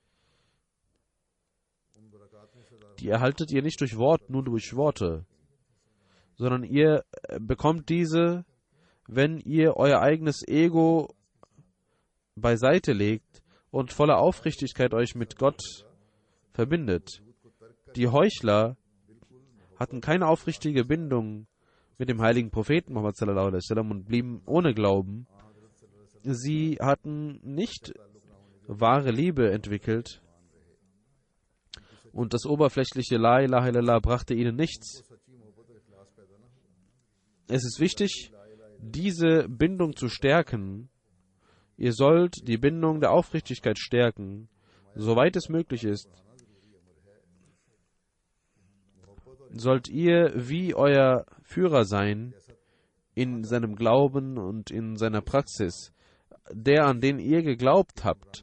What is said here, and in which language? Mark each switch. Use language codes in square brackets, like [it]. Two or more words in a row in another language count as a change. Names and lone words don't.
[de] die erhaltet ihr nicht nur durch Worte, sondern ihr bekommt diese, wenn ihr euer eigenes Ego beiseite legt und voller Aufrichtigkeit euch mit Gott verbindet. Die Heuchler hatten keine aufrichtige Bindung mit dem heiligen Propheten Muhammad [ar] صلى الله عليه وسلم [de] und blieben ohne Glauben. Sie hatten nicht wahre Liebe entwickelt und das oberflächliche [ar] لا إله إلا الله [de] brachte ihnen nichts. Es ist wichtig, diese Bindung zu stärken. Ihr sollt die Bindung der Aufrichtigkeit stärken, soweit es möglich ist. Sollt ihr wie euer Führer sein in seinem Glauben und in seiner Praxis, der, an den ihr geglaubt habt.